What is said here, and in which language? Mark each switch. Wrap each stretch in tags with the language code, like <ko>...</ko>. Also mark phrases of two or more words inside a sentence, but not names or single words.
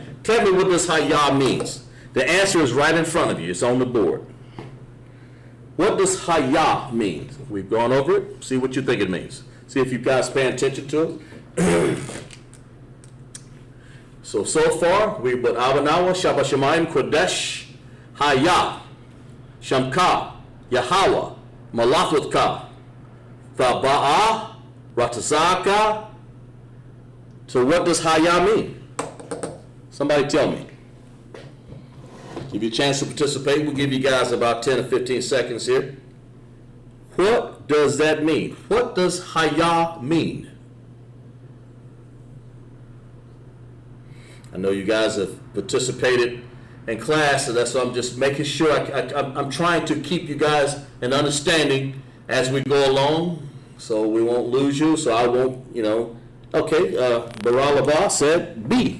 <en>Tell me what this Hayah means. The answer is right in front of you. It's on the board. What does Hayah mean? We've gone over it. See what you think it means. See if you guys paying attention to it. So far, we put</en> <he>אבינו, שבשמים, קדש, היה, שמך, יהוה, מלכותך, תבא, רצונך.</he> <en>So what does Hayah mean? Somebody tell me. Give you a chance to participate. We'll give you guys about 10 or 15 seconds here. What does that mean? What does Hayah mean? I know you guys have participated in class, so that's why I'm just making sure I'm trying to keep you guys in understanding as we go along, so we won't lose you, so I won't, Okay, Baralabah said B.</en>